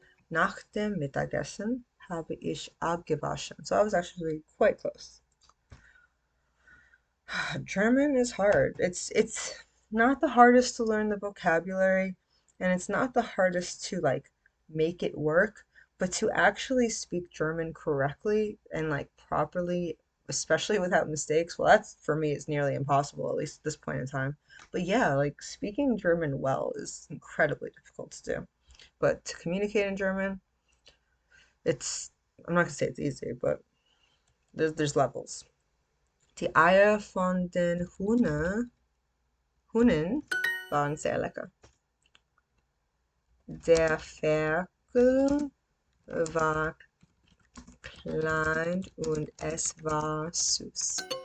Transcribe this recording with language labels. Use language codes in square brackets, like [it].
[de] Nach dem Mittagessen habe ich abgewaschen. [en] So I was actually quite close. German is hard. It's not the hardest to learn the vocabulary, and it's not the hardest to like make it work, but to actually speak German correctly and like properly, especially without mistakes, well, that's for me is nearly impossible, at least at this point in time. But yeah, like speaking German well is incredibly difficult to do. But to communicate in German, it's I'm not gonna say it's easy, but there's levels. [de] Die Eier von den Huhnen waren sehr lecker. Der Ferkel war klein und es war süß.